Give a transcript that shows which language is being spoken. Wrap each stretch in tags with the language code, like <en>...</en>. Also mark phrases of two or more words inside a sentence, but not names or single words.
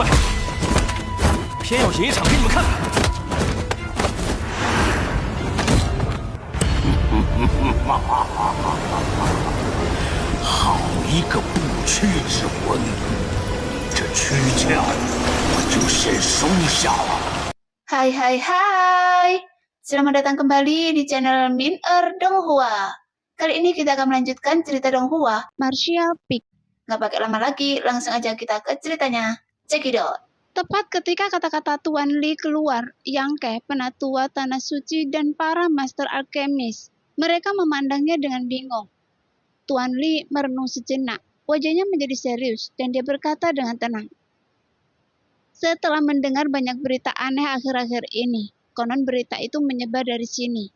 <zh>偏要演一场给你们看看。好一个不屈之魂！这躯壳我就先收下了。</zh> <id>Hai, selamat datang kembali di channel Min-er Donghua. Kali ini kita akan melanjutkan cerita Donghua, Martial Peak. Nggak pakai lama lagi, langsung aja kita ke ceritanya.</id> <en>Check it out.</en> <id>Tepat ketika kata-kata Tuan Li keluar, Yang Ke, Penatua Tanah Suci, dan para Master Alkemis, mereka memandangnya dengan bingung. Tuan Li merenung sejenak, wajahnya menjadi serius, dan dia berkata dengan tenang. Setelah mendengar banyak berita aneh akhir-akhir ini, konon berita itu menyebar dari sini.</id>